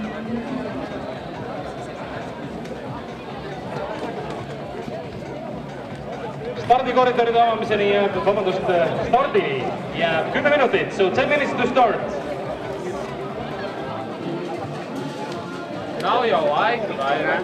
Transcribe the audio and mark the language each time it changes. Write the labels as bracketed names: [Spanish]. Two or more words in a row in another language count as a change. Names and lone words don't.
[Estonian] Stardikoridoride avamiseni jääb, stardini jääb 10 minutit, [English] so 10 minutes to start. [Finnish] No joo, aika aina.